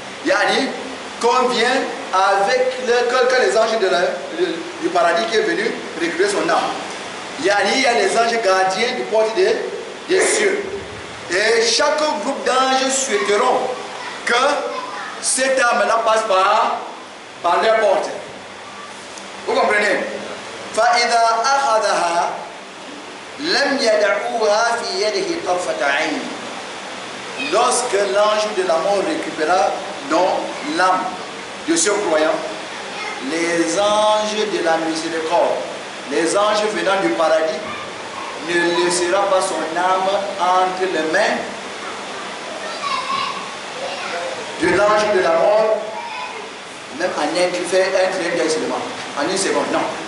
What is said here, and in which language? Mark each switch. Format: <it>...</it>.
<fr>Yani, qu'on vient avec que les anges du paradis qui est venu récupérer son âme. Yani, il y a les anges gardiens du porte des cieux. Et chaque groupe d'anges souhaiteront que cette âme-là passe par leur porte. Vous comprenez?</fr> <ar>فإذا أخذها لم يدعوها في يده طرفة عين.</ar> <fr>Lorsque l'ange de la mort récupéra dans l'âme de ce croyant, les anges de la miséricorde, les anges venant du paradis, ne laissera pas son âme entre les mains de l'ange de la mort, même en un clin d'œil seulement, en une seconde, non.</fr>